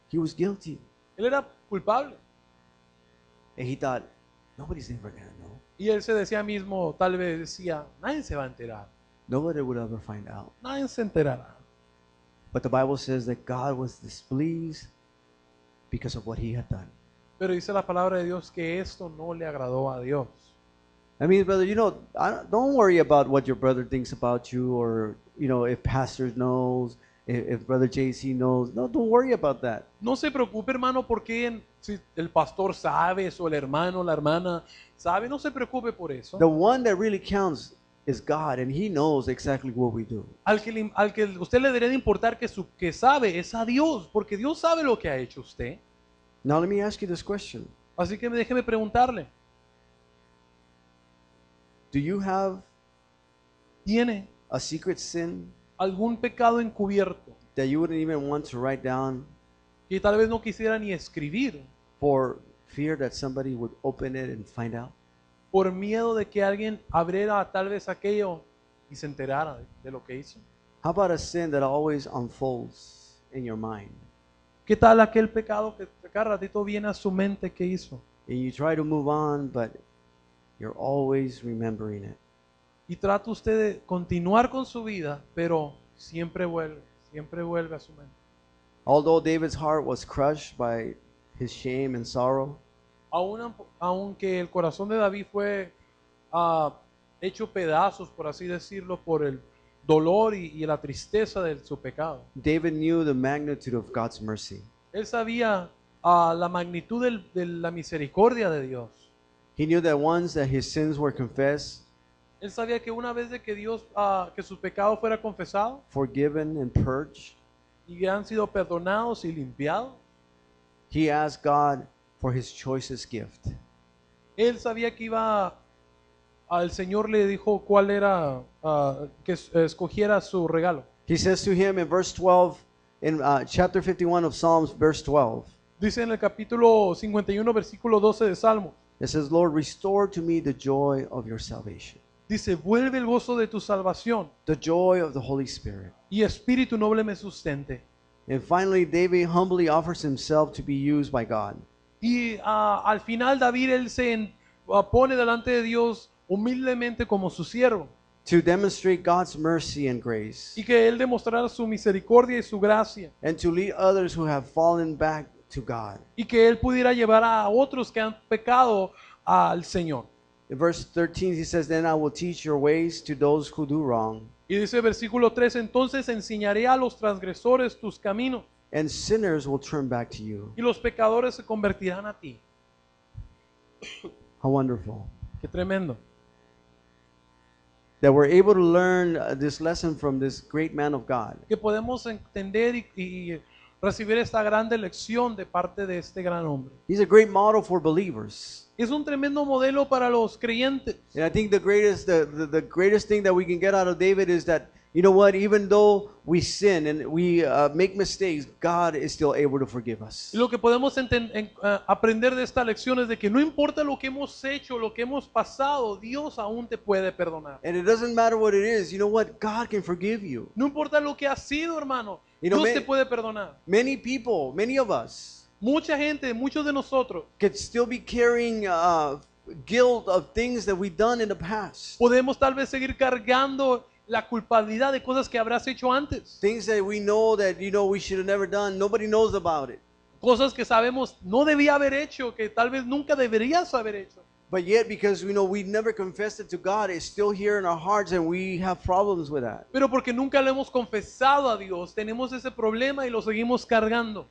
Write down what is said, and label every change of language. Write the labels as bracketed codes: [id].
[en] He was guilty. [es] Él era culpable. [en] And he thought, nobody's ever going to know. [es] Y él se decía mismo, tal vez decía, nadie se va a enterar. [en] Nobody would ever find out. [es] Nadie se enterará. [en] But the Bible says that God was displeased because of what he had done. [es] Pero dice la palabra de Dios que esto no le agradó a Dios. [en] I mean, brother, don't worry about what your brother thinks about you, or, if pastor knows, if brother JC knows. No, don't worry about that. [es] No se preocupe, hermano, porque si el pastor sabe, o el hermano, la hermana sabe, no se preocupe por eso. [en] The one that really counts is God, and he knows exactly what we do. [es] Al que usted le debería de importar que sabe es a Dios, porque Dios sabe lo que ha hecho usted. [en] Now let me ask you this question. [es] Así que déjeme preguntarle, [en] Do you have [es] ¿tiene [en] a secret sin [es] algún pecado encubierto [en] that you wouldn't even want to write down [es] que tal vez no quisiera ni escribir [en] for fear that somebody would open it and find out? [es] por miedo de que alguien abriera tal vez aquello y se enterara de lo que hizo? [en] How about a sin that always unfolds in your mind [es] ¿Qué tal aquel pecado que cada ratito viene a su mente que hizo? [en] and you try to move on, but you're always remembering it? [es] Y trata usted de continuar con su vida, pero siempre vuelve a su mente. [en] Although David's heart was crushed by his shame and sorrow, [es] Aunque el corazón de David fue hecho pedazos, por así decirlo, por el dolor y la tristeza de su pecado. [en] David knew the magnitude of God's mercy. [es] Él sabía la magnitud de la misericordia de Dios. [en] He knew that once that his sins were confessed, [es] Él sabía que una vez de que Dios, que su pecado fuera confesado [en] forgiven, and purged, [es] y han sido perdonados y limpiados, [en] he asked God for his choicest gift. [es] él sabía que al Señor le dijo cuál era, que escogiera su regalo. [en] He says to him in verse 12, in chapter 51 of Psalms, verse 12, [es] Dice en el capítulo 51, versículo 12 de Salmos, [en] it says, Lord, restore to me the joy of your salvation, [es] dice, vuelve el gozo de tu salvación [en] the joy of the Holy Spirit. [es] y espíritu noble me sustente. [en] And finally, David humbly offers himself to be used by God. [es] Y al final David, él se pone delante de Dios humildemente como su siervo, [en] to demonstrate God's mercy and grace, [es] y que él demostrara su misericordia y su gracia, [en] and to lead others who have fallen back to God. [es] y que él pudiera llevar a otros que han pecado al Señor. [en] In verse 13, he says, Then I will teach your ways to those who do wrong, [es] Y dice versículo 3, entonces enseñaré a los transgresores tus caminos [en] and sinners will turn back to you. [es] y los pecadores se convertirán a ti. [en] How wonderful. [es] Qué tremendo. [en] That we're able to learn this lesson from this great man of God. [es] Que podemos entender y recibir esta grande lección de parte de este gran hombre. [en] He's a great model for believers. [es] Es un tremendo modelo para los creyentes. [en] And I think the greatest thing that we can get out of David is that, you know what, even though we sin and we make mistakes, God is still able to forgive us. [es] Y lo que podemos aprender de esta lección es de que no importa lo que hemos hecho, lo que hemos pasado, Dios aún te puede perdonar. [en] And it doesn't matter what it is, you know what, God can forgive you. [es] No importa lo que has sido, hermano, [en] You know, [es] Dios te puede perdonar. [en] Many people, many of us, [es] Mucha gente, muchos de nosotros, [en] could still be carrying guilt of things that we've done in the past. [es] podemos tal vez seguir cargando la culpabilidad de cosas que habrás hecho antes. [en] Things that we know that, you know, we should have never done. Nobody knows about it. [es] Cosas que sabemos no debía haber hecho, que tal vez nunca deberías haber hecho. [en] But yet, because, you know, we never confessed it to God, it's still here in our hearts and we have problems with that. [es] Pero porque nunca le hemos confesado a Dios, tenemos ese problema y lo seguimos cargando.